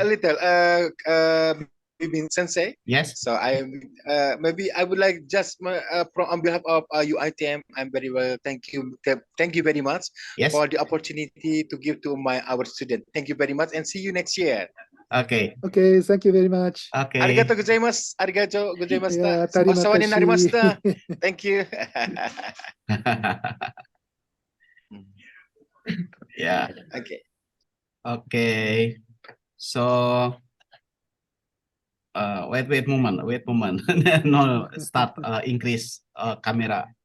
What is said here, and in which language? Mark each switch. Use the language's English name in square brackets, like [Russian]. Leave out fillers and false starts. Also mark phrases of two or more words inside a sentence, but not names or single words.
[English] little. Bibin Sensei. Yes. So maybe I would like just on behalf of UiTM, I'm very well. Thank you very much Yes. for the opportunity to give to our student. Thank you very much, and see you next year. Okay. Okay, thank you very much. Okay. [Japanese] ありがとうございます。ありがとうございました. [English] Yeah, [Malay] terima [Japanese] お世話に [Malay] kasih. [Japanese] narimashita. [English] Thank you. Yeah. Okay. Okay. So, wait moment. No, start increase camera.